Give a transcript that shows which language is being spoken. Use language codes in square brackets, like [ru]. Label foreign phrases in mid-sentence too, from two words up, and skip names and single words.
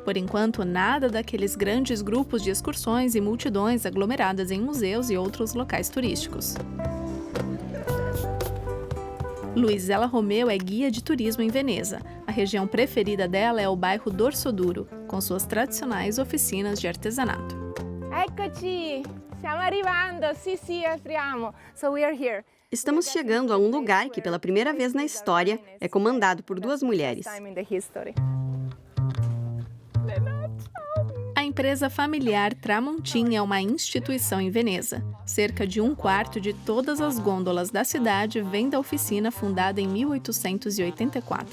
[pt] Por enquanto, nada daqueles grandes grupos de excursões e multidões aglomeradas em museus e outros locais turísticos. Luizela Romeu é guia de turismo em Veneza. A região preferida dela é o bairro Dorsoduro, com suas tradicionais oficinas de artesanato. [it] Eccoci! Stiamo arrivando! Sì, apriamo! [en] So we are here. [pt] Estamos chegando a um lugar que, pela primeira vez na história, é comandado por 2 mulheres. A empresa familiar Tramontin é uma instituição em Veneza. Cerca de 1/4 de todas as gôndolas da cidade vem da oficina fundada em 1884.